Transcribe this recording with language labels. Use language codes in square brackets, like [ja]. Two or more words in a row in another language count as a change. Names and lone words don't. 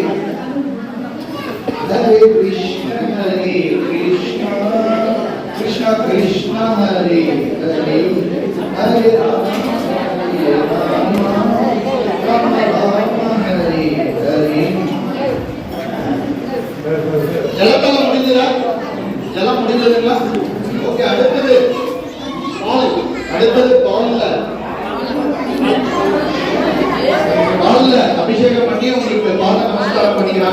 [sa] Hare Krishna Hare Krishna Krishna Krishna Hare Hare Hare Rama Hare Rama Rama Rama Hare Hare. [ta] ஜலத்தெல்லாம் முடிஞ்சதா? ஜலம் முடிஞ்சதுங்களா? ஓகே, அடுத்தது பால். பால்ல அபிஷேகம் பண்ணி உங்களுக்கு பாத நமஸ்காரம் பண்ணிக்கிறாங்க.